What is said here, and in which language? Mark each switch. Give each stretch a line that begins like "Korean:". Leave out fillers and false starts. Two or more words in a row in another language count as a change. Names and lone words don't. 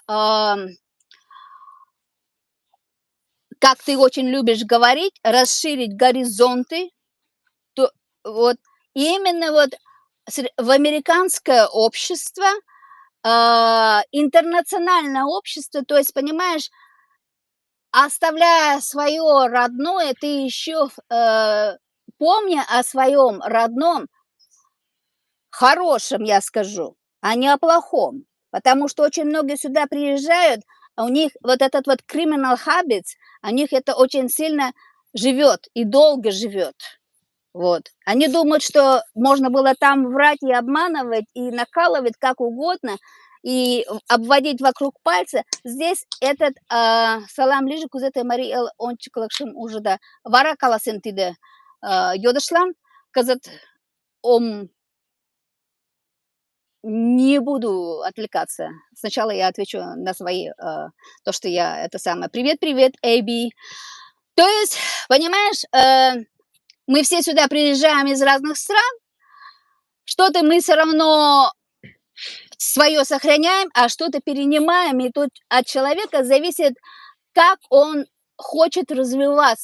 Russian: как ты очень любишь говорить, расширить горизонты, то вот именно вот в американское общество, интернациональное общество, то есть, понимаешь, оставляя свое родное, ты еще, помня о своем родном, хорошем, я скажу, а не о плохом. Потому что очень многие сюда приезжают, а у них вот этот вот
English: criminal habits,
Russian: у них это очень сильно живет и долго живет. Вот. Они думают, что можно было там врать и обманывать, и накалывать как угодно, и обводить вокруг пальца. Здесь этот
Mari: салам лижи кузете мари эл ончиклакшим уже да вара каласентиде йодышлан казат ом
Russian: не буду отвлекаться. Сначала я отвечу на свои, то, что я это самое. Привет, привет, Эбби. То есть, понимаешь, мы все сюда приезжаем из разных стран, что-то мы все равно свое сохраняем, а что-то перенимаем, и тут от человека зависит, как он хочет развиваться.